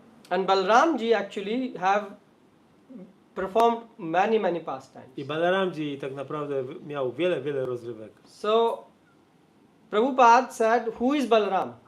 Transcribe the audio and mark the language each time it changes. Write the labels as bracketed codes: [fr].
[en] And Balramji actually have performed many pastimes. [pl] I Balaramji tak naprawdę miał wiele rozrywek. [en] So Prabhupada said, who is Balaram?